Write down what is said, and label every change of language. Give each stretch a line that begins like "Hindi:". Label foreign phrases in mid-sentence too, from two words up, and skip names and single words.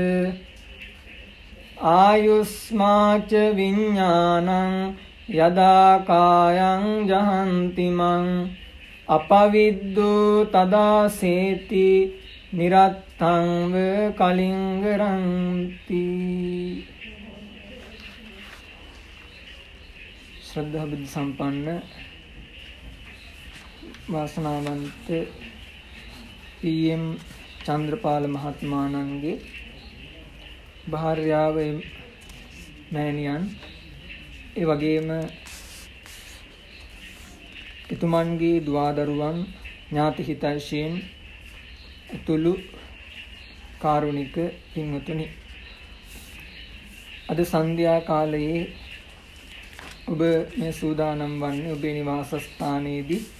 Pali: Ayusmaca viññānaṁ yadā kāyaṁ jahantimam Apaviddu tadā seti nirattaṁ va kalingaranti
Sinhala: ශ්‍රද්ධා බුද්ධ සම්පන්න වාසනාවන්ත PM චන්ද්‍රපාල මහත්මයාණන්ගේ භාර්යාව මෑණියන් ඒ වගේම එතුමන්ගේ දුවදරුවන් ඥාති හිතයිෂීන් ඇතුළු කාරුණික පින්වතුනි අද සන්ධ්‍යා කාලයේ ඔබ මේ සූදානම් වන්නේ ඔබේ නිවාස ස්ථානයේදී